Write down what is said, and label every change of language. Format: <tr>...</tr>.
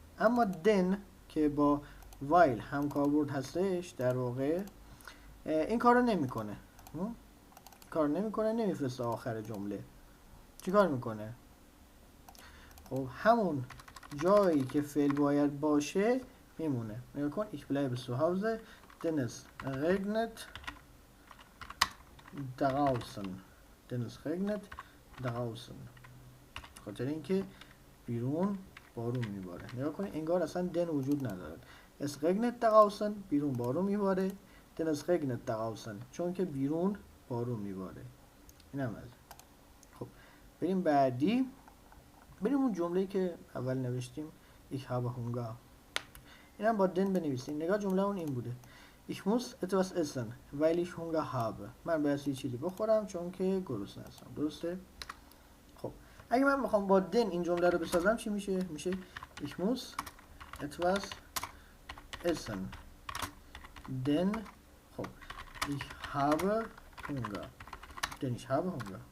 <fa>اما then که با while همکاربرد هستش در واقع این کارو نمیکنه. نمیفرسته آخر جمله. چی کار میکنه؟ خب همون جایی که فعل باید باشه میمونه.</fa> <de>نگاه کن ich bleibe zu Hause denn es regnet draußen denn es regnet draußen</de> <fa>خاطر اینکه بیرون بارون میباره. نگاه کنید انگار اصلا دن وجود نداره.</fa> <de>es regnet draußen</de> <fa>بیرون بارون میباره.</fa> <de>denn es regnet draußen</de> <fa>چون که بیرون بارون میباره. اینم از. خب بریم بعدی. بریم اون جمله‌ای که اول نوشتیم</fa> <de>ich habe Hunger.</de> <fa>اینم با دن بنویسیم. نگاه جمله اون این بوده.</fa> <de>Ich muss etwas essen weil ich Hunger habe.</de> <fa>من باید یه چیزی بخورم چون که گرسنه هستم. درسته؟ خب اگه من بخوام با دن این جمله رو بسازم چی میشه؟ میشه</fa> <de>ich muss etwas essen denn</de> <fa>خب</fa> <de>ich habe Hunger denn ich habe Hunger.</de>